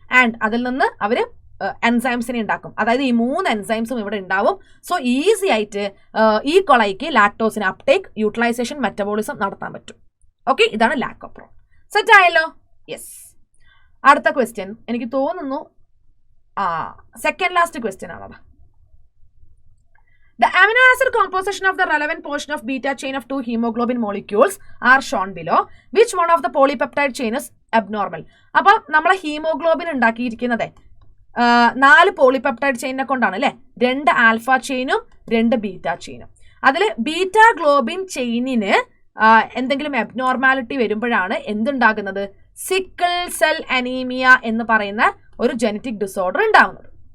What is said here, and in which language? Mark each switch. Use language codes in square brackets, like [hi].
[ml] And അതിൽ നിന്ന് അവർ എൻസൈംസിനെ ഉണ്ടാക്കും. അതായത് ഈ 3 എൻസൈംസും ഇവിടെ ഉണ്ടാവും. സോ ഈസി ആയിട്ട് ഈ കൊളൈക്ക് ലാക്ടോസിന് അപ്ടേക്ക്, യൂട്ടിലൈസേഷൻ, മെറ്റബോളിസം നടത്താൻ പറ്റും. ഓക്കെ, ഇതാണ് ലാക്ടോപ്രോൺ. സെറ്റ് ആയല്ലോ? യെസ്. അടുത്ത ക്വസ്റ്റ്യൻ എനിക്ക് തോന്നുന്നു സെക്കൻഡ് ലാസ്റ്റ് ക്വസ്റ്റ്യൻ ആണത്. [en] The amino acid composition of the relevant portion of beta chain of 2 hemoglobin molecules are shown below. Which one of the polypeptide chain is abnormal? [ml] അപ്പോൾ നമ്മളെ haemoglobin ഉണ്ടാക്കിയിരിക്കുന്നത് 4 polypeptide ചെയിനെ കൊണ്ടാണ് അല്ലേ? 2 alpha ചെയിനും 2 beta ചെയിനും. അതിൽ beta globin ചെയിനിന് എന്തെങ്കിലും abnormality വരുമ്പോഴാണ് എന്തുണ്ടാകുന്നത്? Sickle cell anaemia എന്ന് പറയുന്ന ഒരു ജനറ്റിക് ഡിസോർഡർ ഉണ്ടാകുന്നത്.